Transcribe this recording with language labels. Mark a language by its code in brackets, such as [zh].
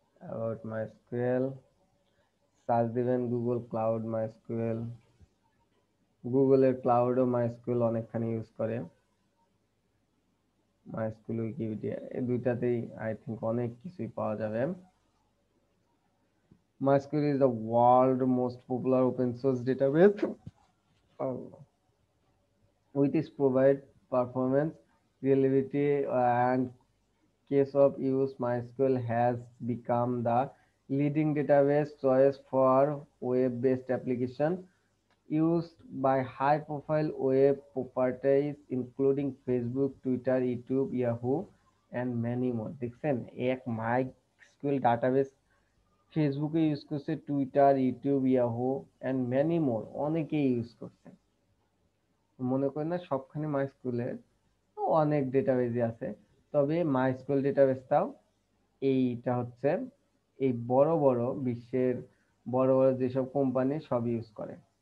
[en] about [bn] MySQL, search দিবেন Google cloud MySQL, গুগলের ক্লাউডও MySQL অনেকখানি ইউজ করে, মাইস্কুয়েল উইকিপিডিয়া, এই দুইটাতেই আই থিঙ্ক অনেক কিছুই পাওয়া যাবে। [en] MySQL is the world most popular open source database with its provide performance, reliability, and case of use. MySQL has become the leading database choice for web-based application used by high-profile web properties including Facebook, Twitter, YouTube, Yahoo, and many more. [bn] দেখছেন এক MySQL database ফেসবুকে use করছে, Twitter, YouTube, Yahoo [en] and many more, [bn] অনেকেই use করছে। মনে করেন না সবখানে মাইস্কুলের অনেক ডেটাবেজই আছে, তবে মাইস্কুল ডেটাবেসটাও এইটা হচ্ছে এই বড় বড় বিশ্বের বড় বড় যেসব কোম্পানি সব ইউজ করে।